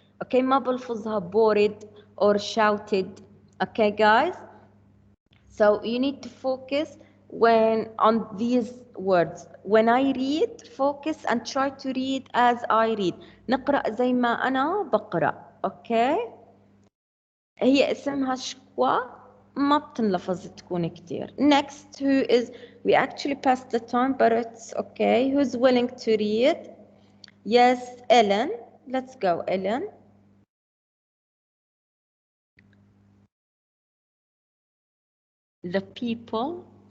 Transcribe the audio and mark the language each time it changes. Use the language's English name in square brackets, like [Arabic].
[English] Okay, [Arabic] ما بلفظها [English] bored or shouted. Okay, guys? So you need to focus on these words. When I read, focus and try to read as I read. [Arabic] نقرأ زي ما أنا بقرأ. Okay? هي اسمها شكوى ما بتنلفظ تكون كتير. [English] Next, who is, we actually passed the time, but it's okay. Who's willing to read? Yes, Ellen. Let's go, Ellen. The people.